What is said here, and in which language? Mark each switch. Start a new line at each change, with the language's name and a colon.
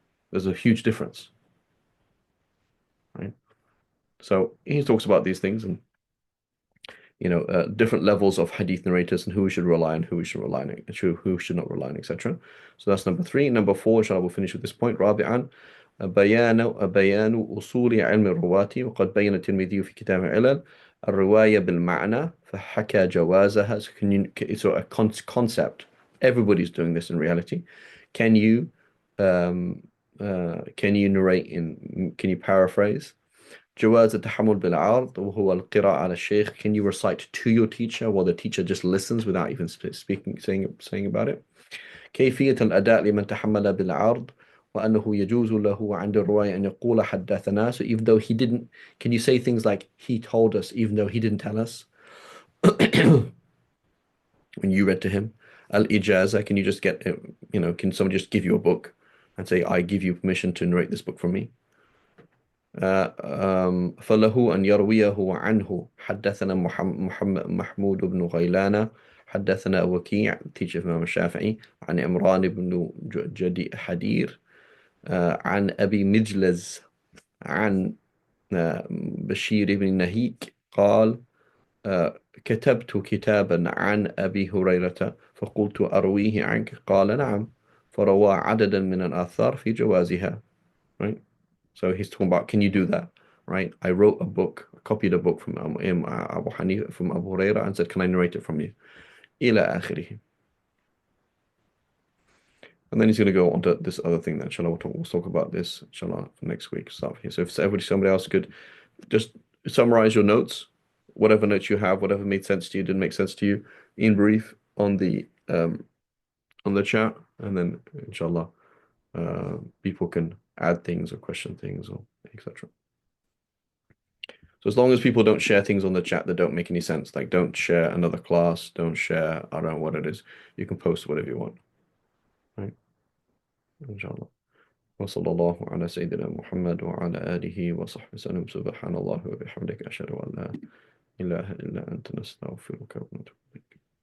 English: There's a huge difference, right? So he talks about these things and, different levels of hadith narrators and who we should rely on, who we should rely on, who should not rely on, etc. So that's number 3. Number 4, inshallah, we'll finish with this point.
Arabic: رابعا بيان أصول علم الرواة وقد بين الترمذي في كتاب العلل الرواية بالمعنى فحكى جوازها.
English: So a concept. Everybody's doing this in reality. Can you narrate can you paraphrase?
Arabic: جواز التحمل بالعرض وهو القراءة على الشيخ.
English: Can you recite to your teacher while the teacher just listens without even saying about it?
Arabic: كيفية الأداء لمن تحمل بالعرض وأنه يجوز له عند الرواية أن يقول حدثنا.
English: So even though he didn't, can you say things like he told us even though he didn't tell us? When you read to him. Al-Ijaza, can you just can someone just give you a book and say, I give you permission to narrate this book from me?
Arabic: فله أن يرويه عنه حدثنا محمود بن غيلان حدثنا وكيع
English: teacher of Imam
Arabic: الشافعي عن عمران بن حدير عن أبي مجلز عن بشير بن نهيك قال كتبت كتابا عن أبي هريرة فقلت أرويه عنك قال نعم فروى عددا من الآثار في جوازها.
English: Right? So he's talking about, can you do that? Right? I wrote a book, copied a book from Abu Hanifa, from Abu Huraira, and said, can I narrate it from you?
Arabic: إلى آخره.
English: And then he's going to go on to this other thing that, inshallah, we'll talk about this, inshallah, for next week. Start here. So if somebody else could just summarize your notes, whatever notes you have, whatever made sense to you, didn't make sense to you, in brief on the chat, and then, inshallah, people can add things or question things or etc. So as long as people don't share things on the chat that don't make any sense, like don't share another class, don't share, I don't know what it is, you can post whatever you want. Right? Inshallah.
Arabic: وصلى الله على سيدنا محمد وعلى آله وصحبه وسلم. سبحان الله وبحمدك أشهد أن لا إله إلا أنت نستغفرك ونتوب إليك.